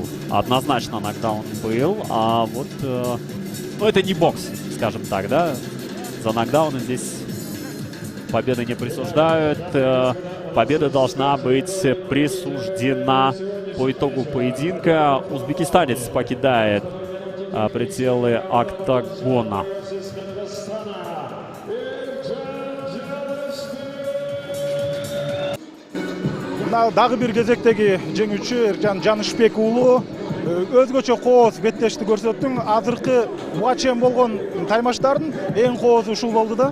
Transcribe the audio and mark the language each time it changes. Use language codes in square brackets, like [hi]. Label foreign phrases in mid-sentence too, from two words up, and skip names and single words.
[ru] Однозначно нокдаун был. А вот, ну, это не бокс, скажем так, да. За нокдауны здесь победы не присуждают. Победа должна быть присуждена по итогу поединка. Узбекистанец покидает пределы октагона. [ky] Дагы бир кезектеги жеңүүчү Эркжан Жанышбек уулу өзгөчө кооз беттешти көрсөттүң. Азыркы буга чейин болгон таймаштардын эң коозу ушул болду да.